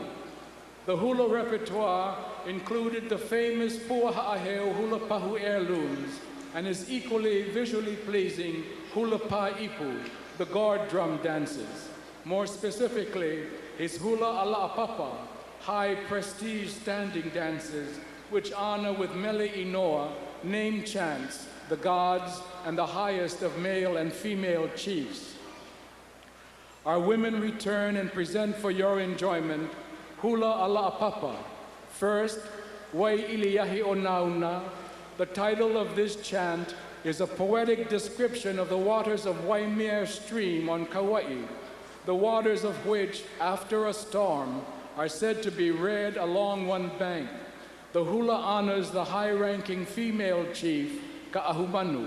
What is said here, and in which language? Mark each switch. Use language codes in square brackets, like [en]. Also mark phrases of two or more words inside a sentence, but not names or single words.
[en] The hula repertoire included the famous Puaha'aheo [haw] hula pahu [en] heirlooms and his equally visually pleasing [haw] hula pa'ipu, [en] the gourd drum dances. More specifically, his [haw] hula ala'apapa, [en] high prestige standing dances, which honor with [haw] mele inoa, [en] name chants, the gods and the highest of male and female chiefs. Our women return and present for your enjoyment [haw] Hula ala'apapa. [en] First, [haw] Wai iliyahi o nauna. [en] The title of this chant is a poetic description of the waters of Waimea Stream on Kauai, the waters of which, after a storm, are said to be red along one bank. The hula honors the high-ranking female chief, Ka'ahumanu.